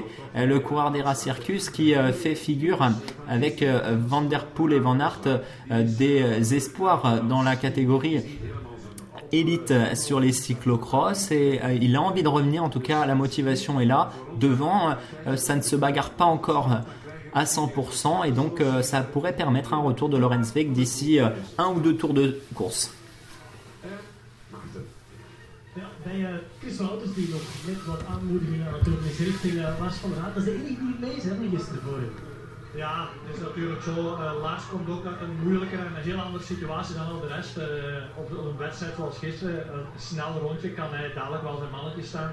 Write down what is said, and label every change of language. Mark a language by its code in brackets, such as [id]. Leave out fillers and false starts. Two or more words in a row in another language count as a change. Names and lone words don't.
[fr] Le coureur d'Era Circus qui fait figure avec Van der Poel et Van Aert des espoirs dans la catégorie élite sur les cyclocross et il a envie de revenir. En tout cas, la motivation est là. Devant, ça ne se bagarre pas encore à 100% et donc ça pourrait permettre un retour de Lorenzweg d'ici 1 ou 2 tours de course. [nl] Ja, bij Chris Wouters die nog net wat aanmoediging aan het doen is richting Lars van der Haat. Dat is de enige die mee is, hè, gisteren voor hem. Ja, het is natuurlijk zo. Lars komt ook uit een moeilijke en een heel andere situatie dan al de rest. Op een wedstrijd zoals gisteren, een snel rondje, kan hij dadelijk wel zijn mannetje staan.